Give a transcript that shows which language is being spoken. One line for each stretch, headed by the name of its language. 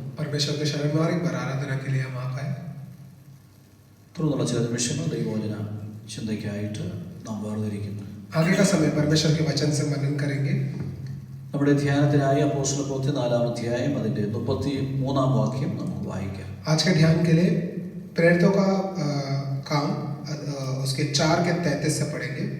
Hindi: परमेश्वर के शरण में और एक बार आराधना के लिए हम आ पाए।
Malayalam: തുടർന്നുള്ള ചില നിമിഷങ്ങൾ ദൈവവചന ചിന്തയ്ക്കായിട്ട് നാം വേർതിരിക്കുന്നു.
Hindi: आगे का समय परमेश्वर के वचन से मनन करेंगे।
Malayalam: നമ്മുടെ ധ്യാനത്തിനായി അപ്പോസ്തല പ്രവൃത്തി 4-ാം അധ്യായം അതിന്റെ 33-ാം വാക്യം നമുക്ക് വായിക്കാം.
Hindi: आज के ध्यान के लिए प्रेरितों का काम उसके 4 के 33 से पढ़ेंगे।